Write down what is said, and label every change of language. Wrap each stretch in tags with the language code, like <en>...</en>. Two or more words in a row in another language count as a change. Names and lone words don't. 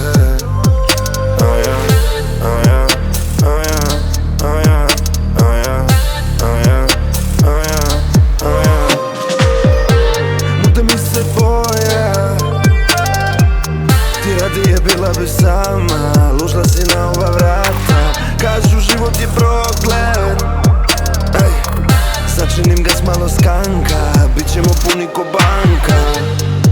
<en>Oh yeah, oh yeah, oh yeah, oh yeah, oh yeah, oh yeah, oh yeah, oh yeah.</en> <hr>Mute mi se boje, ti radije bila bi sama, lušla si na ova vrata. Kažu život je proklet, sačinim ga s malo skanka, bit ćemo puni ko banka.</hr>